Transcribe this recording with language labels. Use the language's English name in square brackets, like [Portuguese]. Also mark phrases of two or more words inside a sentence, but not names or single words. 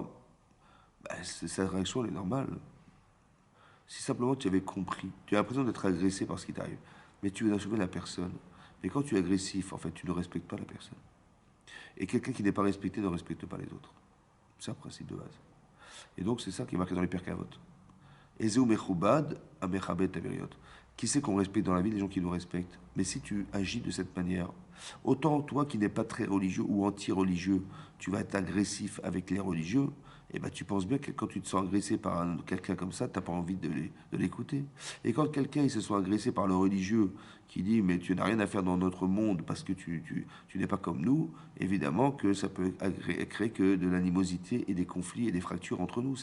[French] Bah, sa réaction, elle est normale. Si simplement tu avais compris, tu as l'impression d'être agressé par ce qui t'arrive, mais tu veux sauver la personne. Mais quand tu es agressif, en fait, tu ne respectes pas la personne. Et quelqu'un qui n'est pas respecté ne respecte pas les autres. C'est un principe de base. Et donc, c'est ça qui est marqué dans les Pirkei Avot. [Hebrew] איזהו מכובד המכבד את הבריות. [French] Qui c'est qu'on respecte dans la vie? Les gens qui nous respectent. Mais si tu agis de cette manière, autant toi qui n'es pas très religieux ou anti-religieux, tu vas être agressif avec les religieux, et ben tu penses bien que quand tu te sens agressé par quelqu'un comme ça, tu n'as pas envie de l'écouter. Et quand quelqu'un il se sent agressé par le religieux qui dit mais tu n'as rien à faire dans notre monde parce que tu n'es pas comme nous, évidemment que ça peut créer que de l'animosité et des conflits et des fractures entre nous.